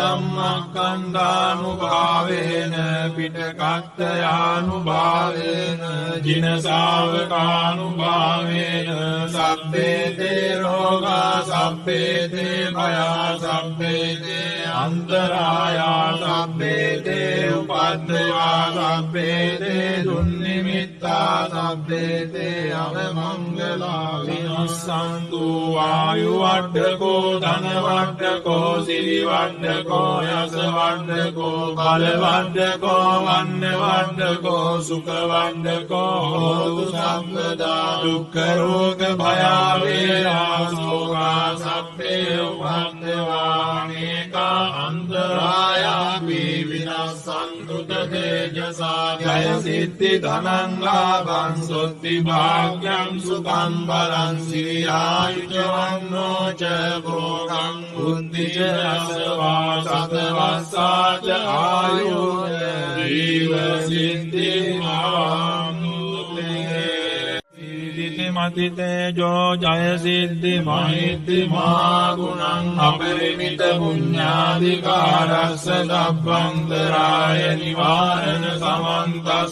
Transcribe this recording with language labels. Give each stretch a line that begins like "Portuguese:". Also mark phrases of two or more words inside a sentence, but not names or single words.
Pali: ධම්මක්ඛන්ධානුභාවේන පිටකත්තයානුභාවේන ජින ශාවකානුභාවේන සබ්බේ තේ රෝගා සබ්බේ තේ භයා සබ්බේ තේ අන්තරායා සබ්බේ තේ උපද්දවා සබ්බේ තේ දුන්නිමිත්තා සබ්බේ තේ අවමංගලා විනස්සන්තු ආයු වඩ්ඩකෝ ධන වඩ්ඩකෝ සිරි වඩ්ඩකෝ යස වඩ්ඩකෝ බල වඩ්ඩකෝ වන්න වඩ්ඩකෝ සුඛ වඩ්ඩකෝ හෝතු සම්පදා දුක්ඛ රෝග භය වේරා සෝගා සබ්බේ උපද්දවා නේකා අන්තරායා විනස්සන්තු තේජසා ජය සිද්ධි ධනං ලාභං සොත්ති භාග්‍යං සුඛං බලං සිරියායුජවන්නෝ ච භෝගං බුද්ධි ච අසවා සතවස්සාච ආයුන ජීව සිද්ධි මති තේජෝ ජය සිද්ධි මහිද්දි මහා ගුණං අපරිමිත පුඤ්ඤාධිකාරස්ස සබ්බන්තරාය නිවාරණ සමන්තස්ස